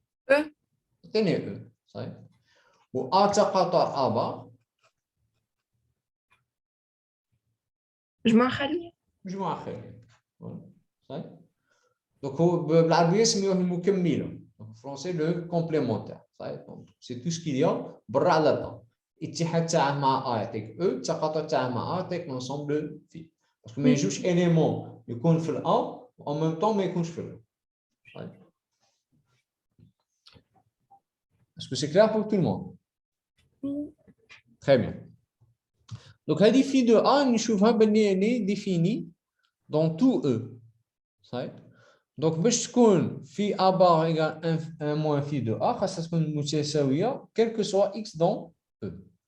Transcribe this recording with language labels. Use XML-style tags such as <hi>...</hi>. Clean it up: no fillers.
<ar>E. يعطيني E. صحيح. و A تقاطع A بار مجموعة خالية. مجموعة خيرية. صحيح. donc هو بالعربية سميوه المكملة.</ar> <fr>en français le complémentaire.</fr> <ar>صحيح.</ar> <fr>donc c'est tout ce qu'il y a</fr> <ar>برا على A. الاتحاد تاعه مع A يعطيك E، التقاطع تاعه مع A يعطيك l'ensemble phi.</ar> <fr>parce que</fr> <ar>ما يجوش éléمents يكون في ال A</ar> <fr>en même temps</fr> <ar>ما يكونش في ال E.</ar> <fr>Est-ce que c'est clair pour tout le monde? Très bien. Donc, la phi de A, elle est définie dans tout E. Donc, phi A bar égale 1 moins phi de A, ça se quel que soit X dans E.</fr>